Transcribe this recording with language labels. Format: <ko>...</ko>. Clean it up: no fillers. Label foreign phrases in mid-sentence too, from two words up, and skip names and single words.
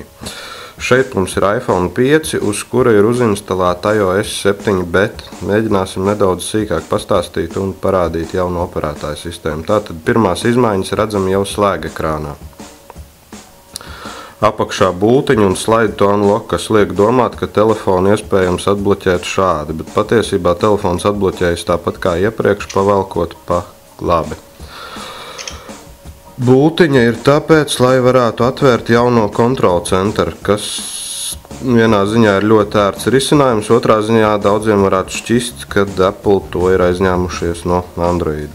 <lv>Šeit mums ir iPhone 5, uz kura ir uzinstalēta iOS 7 beta. Mēģināsim nedaudz sīkāk pastāstīt un parādīt jaunu operētāja sistēmu. Tātad pirmās izmaiņas redzam jau slēgekrānā. Apakšā bultiņa un</lv> <en>slide to unlock,</en> <lv>kas liek domāt, ka telefonu iespējams atbloķēt šādi, bet patiesībā telefons atbloķējas tāpat kā iepriekš, pavelkot pa labi. Bultiņa ir tāpēc, lai varētu atvērt jauno kontrolu centru, kas vienā ziņā ir ļoti ērts risinājums, otrā ziņā daudziem varētu šķist, ka Apple to ir aizņēmušies no Android.</lv>